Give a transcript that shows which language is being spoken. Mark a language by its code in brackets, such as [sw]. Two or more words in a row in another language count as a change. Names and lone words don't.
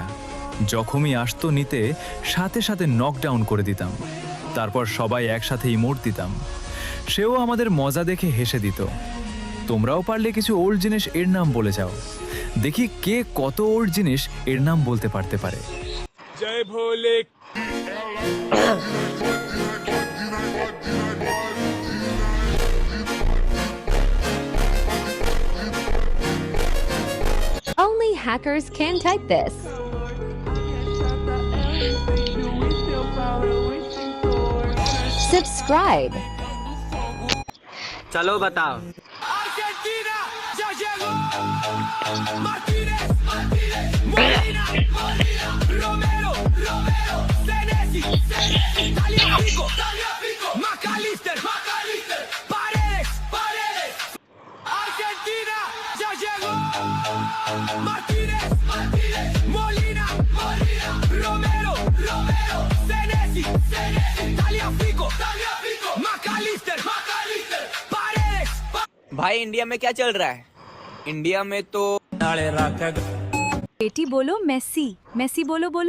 [bn] জখমই আসতো নিতে, সাথে সাথে নকডাউন করে দিতাম। তারপর সবাই একসাথে ইমোট দিতাম। সেও আমাদের মজা দেখে হেসে দিত। তোমরাও পারলে কিছু ওল্ড জিনিস এর নাম বলে যাও, দেখি কে কত ওল্ড জিনিস এর নাম বলতে পারতে পারে। জয় ভোলে। [en] Only hackers can type this. Subscribe. [hi] चलो बताओ। [es] Argentina ya llegó. Martínez, Molina, Romero, Senesi, Tagliafico, McAllister, Paredes. Argentina ya llegó. Martínez, Molina, Romero, Senesi, Tagliafico, McAllister, Paredes. [hi] भाई इंडिया में क्या चल रहा है? इंडिया में तो बेटी बोलो मेसी, मेसी बोलो बोलो।